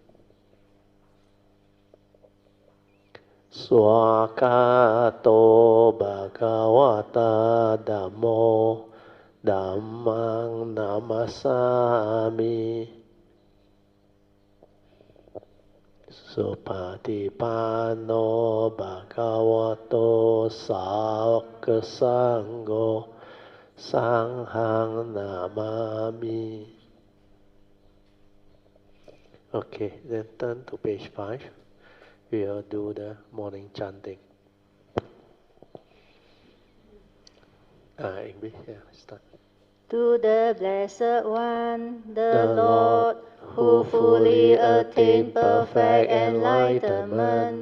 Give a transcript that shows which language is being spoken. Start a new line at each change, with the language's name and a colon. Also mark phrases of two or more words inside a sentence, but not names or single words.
Pali: Swakato Bhagavata Dhammo Dhammang Namasami Supatipanno Bhagavato Sāvaka Sangho Sanghang Namami.
English: Okay, then turn to page 5. We will do the morning chanting. English, start. To the Blessed One, the Lord, who fully attained perfect enlightenment,